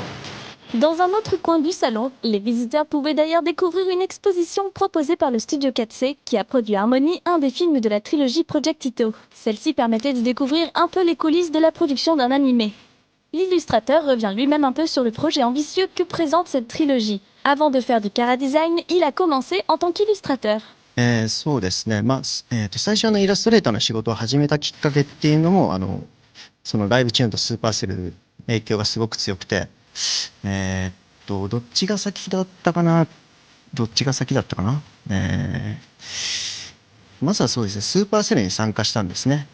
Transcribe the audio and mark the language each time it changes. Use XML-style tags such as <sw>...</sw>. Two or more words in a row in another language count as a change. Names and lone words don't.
<fr>Dans un autre coin du salon, les visiteurs pouvaient d'ailleurs découvrir une exposition proposée par le studio 4C qui a produit Harmony, un des films de la trilogie Project Ito. Celle-ci permettait de découvrir un peu les coulisses de la production d'un animé. L'illustrateur revient lui-même un peu sur le projet ambitieux que présente cette trilogie. Avant de faire du chara-design, il a commencé en tant qu'illustrateur.</fr> <ja>そうですね。最初イラストレーターの仕事を始めたきっかけっていうのもそのライブチューンとスーパーセルの影響がすごく強くて、どっちが先だったかな。まずはそうですね、スーパーセルに参加したんですね。</ja>